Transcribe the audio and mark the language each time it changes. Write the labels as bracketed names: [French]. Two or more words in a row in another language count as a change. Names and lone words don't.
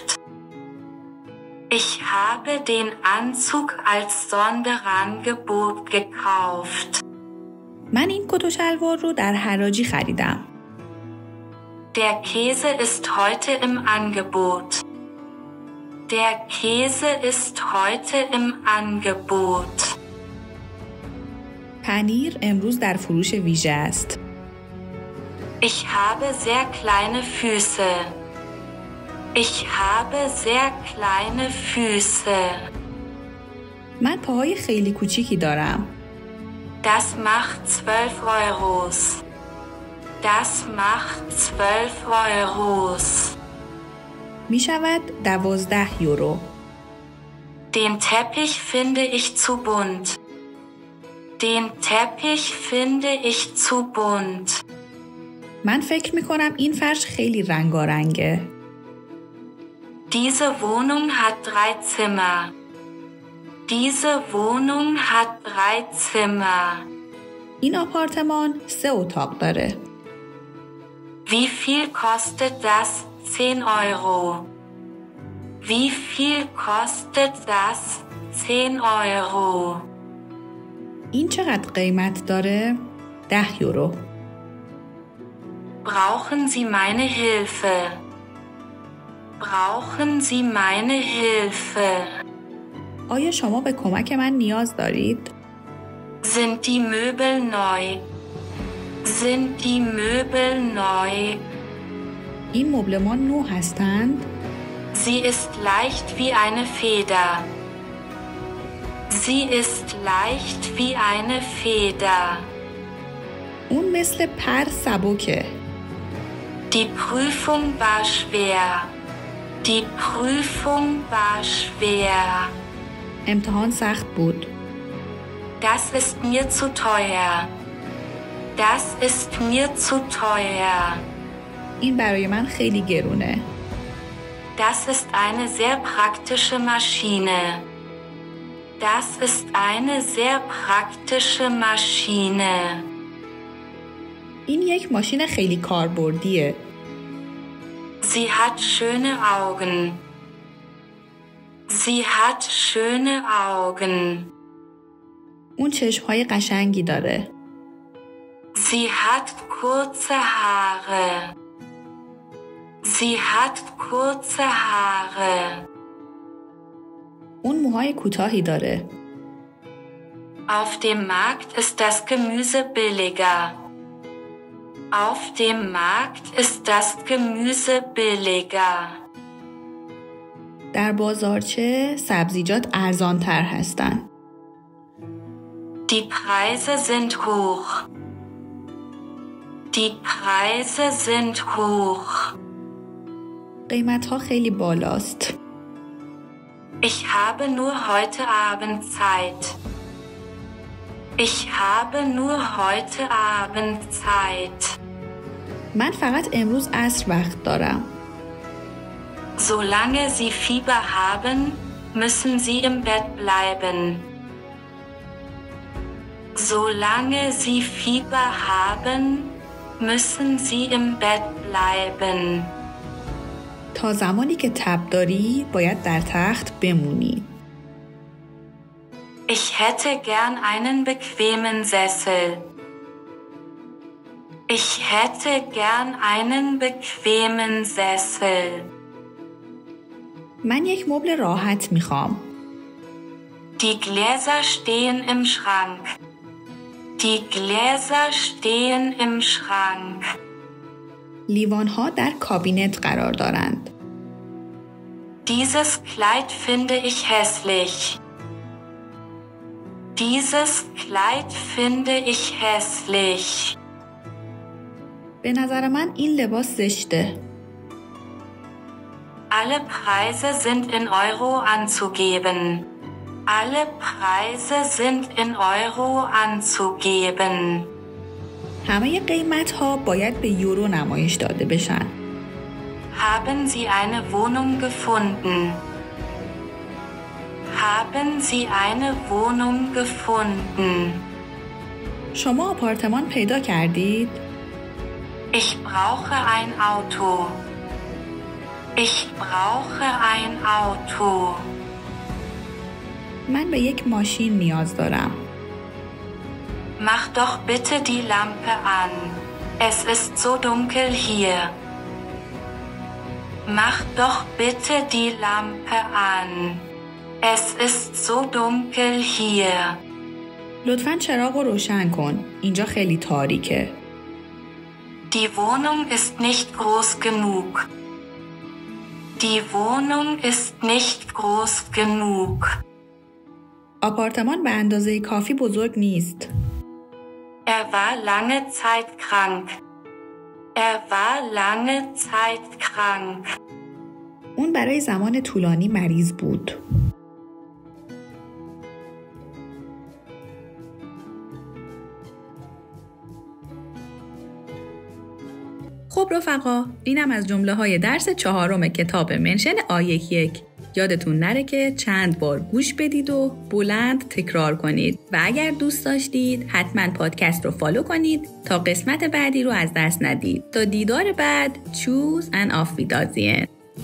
[German] Ich habe den Anzug als Sonderangebot gekauft. [Persian] من این کت و شلوار رو در حراجی خریدم. [German] Der Käse ist heute im Angebot. Der Käse ist heute im Angebot. [Persian] پنیر امروز در فروش ویژه است. [German] Ich habe sehr kleine Füße. Ich habe sehr kleine Füße. [Persian] من پاهای خیلی کوچیکی دارم. [German] Das macht 12 Euros. Das macht 12 Euros. [Persian] می شود 12 یورو. [German] Den Teppich finde ich zu bunt. Den Teppich finde ich zu bunt. [Persian] من فکر می کنم این فرش خیلی رنگارنگه. [German] Diese Wohnung hat 3 Zimmer. Diese Wohnung hat 3 Zimmer. [Persian] این آپارتمان 3 اتاق داره. [German] Wie viel kostet das? 10 Euro. Wie viel kostet das? 10 Euro. [Persian] این چقدر قیمت داره؟ 10 یورو. [German] Brauchen Sie meine Hilfe? Brauchen Sie meine Hilfe? [Persian] آیا شما به کمک من نیاز دارید؟ [German] Sind die Möbel neu? Sind die Möbel neu? [Persian] این مبلمان نو هستند؟ [German] Sie ist leicht wie eine Feder. Sie ist leicht wie eine Feder. [Persian] اون مثل پر سبکه. [German] Die Prüfung war schwer. Die Prüfung war schwer. [Persian] امتحان سخت بود. [German] Das ist mir zu teuer. Das ist mir zu teuer. [Persian] این برای من خیلی گرونه. [German] Das ist eine sehr praktische Maschine. Das ist eine sehr praktische Maschine. [Persian] این یک ماشین خیلی کاربردیه. [German] Sie hat schöne Augen. Sie hat schöne Augen. [Persian] اون چشم‌های قشنگی داره. [German] Sie hat kurze Haare. Sie hat kurze Haare. [Persian] اون موهای کوتاهی داره. [German] Auf dem Markt ist das Gemüse billiger. Auf dem Markt ist das Gemüse billiger. [Persian] در بازارچه سبزیجات ارزان‌تر هستن. [German] Die Preise sind hoch. Die Preise sind hoch. [Persian] قیمت‌ها خیلی بالاست. [German] Ich habe nur heute Abend Zeit. Ich habe nur heute Abend Zeit. [Persian] من فقط امروز عصر وقت دارم. [German] Solange Sie Fieber haben, müssen Sie im Bett bleiben. Solange Sie Fieber haben, müssen Sie im Bett bleiben. [Persian] تا زمانی که تب داری باید در تخت بمونی. [German] Ich hätte gern einen bequemen Sessel. Ich hätte gern einen bequemen Sessel. [Persian] من یک مبل راحت میخوام. [German] Die Gläser stehen im Schrank. Die Gläser stehen im Schrank. [Persian] لیوان‌ها در کابینت قرار دارند. [German] Dieses Kleid finde ich hässlich. Dieses Kleid finde ich hässlich. [Persian] به نظر من این لباس زشته. [German] Alle Preise sind in Euro anzugeben. Alle Preise sind in Euro anzugeben. [Persian] همه قیمت‌ها باید به یورو نمایش داده بشن. [German] Haben Sie eine Wohnung gefunden? Haben Sie eine Wohnung gefunden? [Persian] شما آپارتمان پیدا کردید؟ [German] Ich brauche ein Auto. Ich brauche ein Auto. [Persian] من به یک ماشین نیاز دارم. [German] Mach doch bitte die Lampe an. Es ist so dunkel hier. Mach doch bitte die Lampe an. Es ist so dunkel hier. [Persian] لطفاً چراغ رو روشن کن. اینجا خیلی تاریکه. [German] Die Wohnung ist nicht groß genug. Die Wohnung ist nicht groß genug. [Persian] آپارتمان به اندازه کافی بزرگ نیست. [German] Er war lange Zeit krank. Er war lange Zeit krank. [Persian] اون برای زمان طولانی مریض بود. خب رفقا، اینم از جمله‌های درس 4 کتاب منشن A11. یادتون نره که چند بار گوش بدید و بلند تکرار کنید و اگر دوست داشتید حتما پادکست رو فالو کنید تا قسمت بعدی رو از دست ندید. تا دیدار بعد، [German] choose and auf Wiedersehen.